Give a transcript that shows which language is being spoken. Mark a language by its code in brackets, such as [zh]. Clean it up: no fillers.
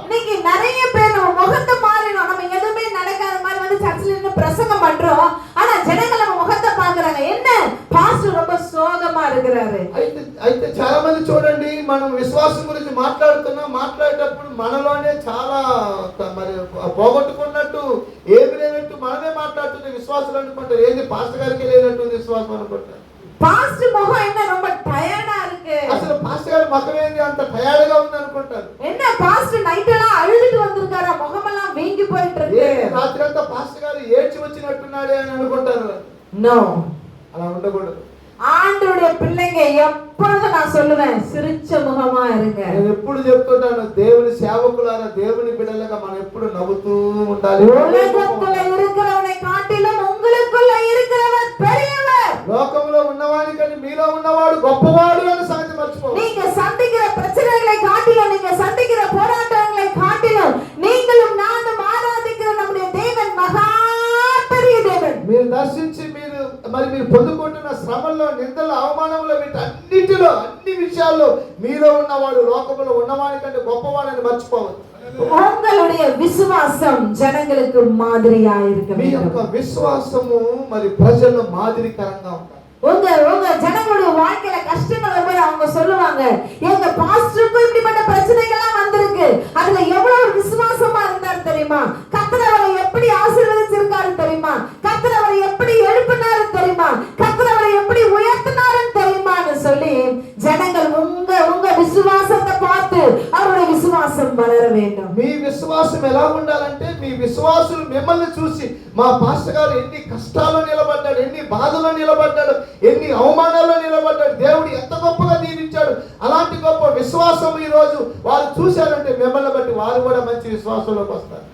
[ta] இன்னைக்கு நிறைய பேர் நம்ம முகத்தை மாறினோம். நம்ம எதுவுமே நடக்காத மாதிரி வந்து சர்ச்சில் இருந்து பிரசங்கம் பண்றோம். ஆனா ஜனங்கள் நம்ம முகத்தை பாக்குறாங்க. என்ன பாஸ்டர் ரொம்ப சோகமா இருக்கிறாரு. [te] అయితే చాలా మంది చూడండి, మనం విశ్వాసం గురించి మాట్లాడేటప్పుడు మనలోనే చాలా మరి పోగొట్టుకున్నట్టు, ఏమి లేనట్టు మనమే మాట్లాడుతుంటే విశ్వాసులు అనుకుంటారు. ఏంది పాస్టర్ గారికి లేనట్టు విశ్వాసం అనుకుంటారు. [ta] பாஸ்டர் முகம் என்ன ரொம்ப டயர்டா இருக்கு. [te] అసలు పాస్టర్ గారి ముఖం ఏంది అంత టయర్డ్ గా ఉంది అనుకుంటారు. [ta] என்ன பாஸ்டர் நைட் எல்லாம் அழுதுட்டு வந்திருக்காரா, முகமெல்லாம் வீங்கி போயிட்டு இருக்கு. [te] రాత్రి అంతా పాస్టర్ గారు ఏడ్చి వచ్చినట్టున్నాడే అని అనుకుంటారు. [en] no, [te] అలా ఉండకూడదు. [ta] ஆண்டவருடைய பிள்ளைங்க எப்பொழுதும் நான் சொல்லுவேன், சிரிச்ச முகமா இருங்க. [te] నేను ఎప్పుడు చెప్తుంటాను, దేవుని సేవకులారా, దేవుని బిడ్డలుగా మనం ఎప్పుడు నవ్వుతూ ఉండాలి. [ta] உலகத்துல இருக்கிறவனை காட்டிலும் உங்களுக்குள்ள இருக்கிறவர் பெரியவர். [te] లోకంలో ఉన్నవాడికని మీలో ఉన్నవాడు గొప్పవాడు అనే సంగతి మర్చిపో. [ta] நீங்க சந்திக்கிற பிரச்சனைகளை காட்டிலும், நீங்க சந்திக்கிற போராட்டங்களை காட்டிலும், நீங்களும் நானும் ஆராதிக்கிற நம்முடைய தேவன் மகா பெரிய தேவன். [te] మీరు దర్శించి మీరు పొందుకుంటున్న శ్రమల్లో, నిందల్లో, అవమానంలో, వీటన్నిటిలో, అన్ని విషయాల్లో మీలో ఉన్నవాడు లోకంలో ఉన్నవాడి కంటే గొప్పవాడని మర్చిపోవద్దు. [ta] உங்களுடைய விசுவாசம் ஜனங்களுக்கு மாதிரியா இருக்க [te] మీ [ta] வேண்டும். [te] యొక్క విశ్వాసము మరి ప్రజల్లో మాదిరికరంగా ఉండాలి. [ta] உங்க ஜனங்களுடைய வாழ்க்கையில கஷ்டங்கள் வரும்போது அவங்க சொல்லுவாங்க, எங்க பாஸ்டருக்கும் இப்படிப்பட்ட பிரச்சனைகள்லாம் வந்திருக்கு, அதுல எவ்வளவு விசுவாசமா இருந்தாரு தெரியுமா, கர்த்தர் அவரை எப்படி ஆசீர்வதிச்சிருக்காரு தெரியுமா, கர்த்தர் அவரை எப்படி எழுப்பினாரு தெரியுமா, கர்த்தர் அவரை எப்படி உயர்த்தினாரு தெரியுமான்னு சொல்லி ஜனங்கள் உங்க விசுவாசத்தை பார்த்து அவருடைய விசுவாசம் வளர வேண்டும். [te] మీ విశ్వాసం ఎలా ఉండాలంటే, మీ విశ్వాసులు మిమ్మల్ని చూసి, మా పాస్టర్ గారు ఎన్ని కష్టాల్లో నిలబడ్డాడు, ఎన్ని బాధల్లో నిలబడ్డాడు, ఎన్ని అవమానాల్లో నిలబడ్డాడు, దేవుడు ఎంత గొప్పగా దీవించాడు, అలాంటి గొప్ప విశ్వాసం ఈ రోజు వారు చూశారంటే మిమ్మల్ని బట్టి వారు కూడా మంచి విశ్వాసంలోకి వస్తారు.